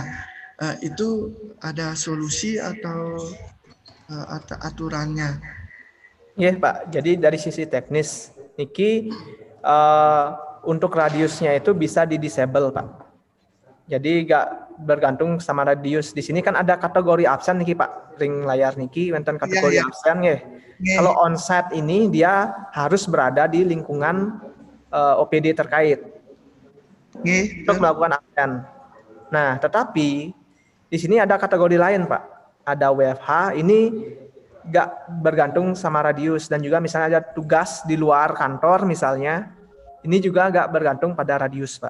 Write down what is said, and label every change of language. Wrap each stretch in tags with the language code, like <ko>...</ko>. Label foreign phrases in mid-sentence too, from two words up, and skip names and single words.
<id>Itu ada solusi atau aturannya? Iya Pak, jadi dari sisi teknis, Niki untuk radiusnya itu bisa di-disable Pak. Jadi nggak bergantung sama radius. Di sini kan ada kategori absen Niki Pak,</id> <ban>ring layar Niki,</ban> <id>wonten kategori absen ya. Kalau onsite ini dia harus berada di lingkungan OPD terkait untuk melakukan absen. Nah, tetapi di sini ada kategori lain Pak. Ada WFH, ini nggak bergantung sama radius, dan juga misalnya ada tugas di luar kantor misalnya, ini juga nggak bergantung pada radius Pak.</id>